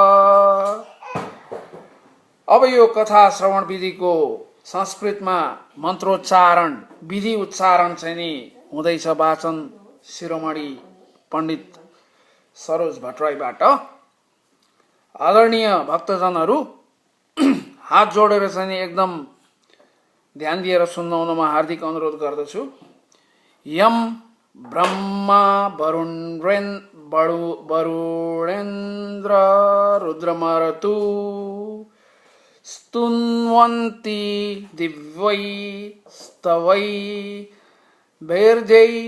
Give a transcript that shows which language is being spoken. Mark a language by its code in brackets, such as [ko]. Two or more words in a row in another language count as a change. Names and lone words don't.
[ne] अब यो कथा श्रवण विधिको संस्कृतमा मन्त्रोच्चारण विधि उच्चारण चाहिँ नि हुँदैछ वाचन शिरोमणि पण्डित सरोज भट्टराईबाट। आदरणीय भक्तजनहरू हात जोडेर चाहिँ नि एकदम ध्यान दिएर सुन्नुहुनमा हार्दिक अनुरोध गर्दछु। [sa] यम ब्रह्मा वरुणेन्द्र रुद्रमरुतु स्तुन्वन्ति दिव्यै स्तवै वैर्जै